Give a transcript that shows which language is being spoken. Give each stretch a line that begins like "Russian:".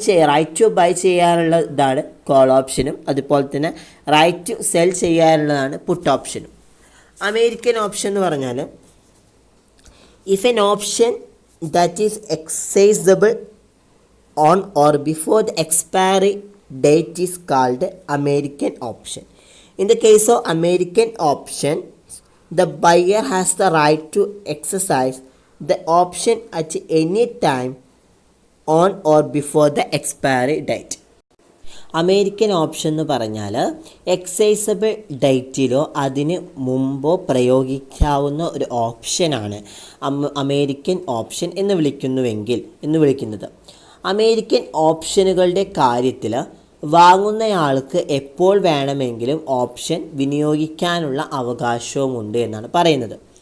English: right to buy
Malayalam: ചെയ്യാനുള്ള ഇതാണ് call ഓപ്ഷനും, അതുപോലെ തന്നെ
English: right to sell
Malayalam: ചെയ്യാനുള്ളതാണ് പുട്ട് ഓപ്ഷനും. അമേരിക്കൻ ഓപ്ഷൻ എന്ന് പറഞ്ഞാൽ
English: If an option that is exercisable on or before the expiry date is called American option.
Malayalam: In the case of American option
English: the buyer has the right to exercise the option at any time on or before the expiry date.
Malayalam: American option എന്ന് പറഞ്ഞാൽ എക്സൈസബിൾ ഡേറ്റിലോ അതിന് മുമ്പോ പ്രയോഗിക്കാവുന്ന ഒരു ഓപ്ഷനാണ് American option എന്ന് വിളിക്കുന്നത്. American ഓപ്ഷനുകളുടെ കാര്യത്തിൽ വാങ്ങുന്നയാൾക്ക് എപ്പോൾ വേണമെങ്കിലും ഓപ്ഷൻ വിനിയോഗിക്കാനുള്ള അവകാശവുമുണ്ട് എന്നാണ് പറയുന്നത്.